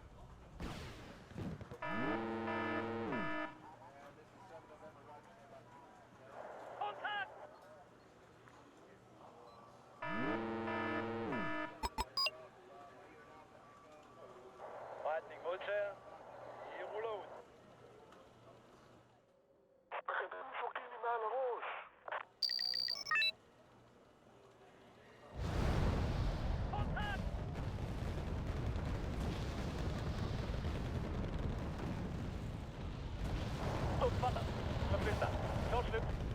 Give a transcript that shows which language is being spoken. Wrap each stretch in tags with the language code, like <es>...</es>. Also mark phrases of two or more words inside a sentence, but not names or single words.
<da>Kontakt! Fighting Musse, i ruller ud. Kontakt!</da> <sv>Uppfattat. Förflytta. Klart slut.</sv>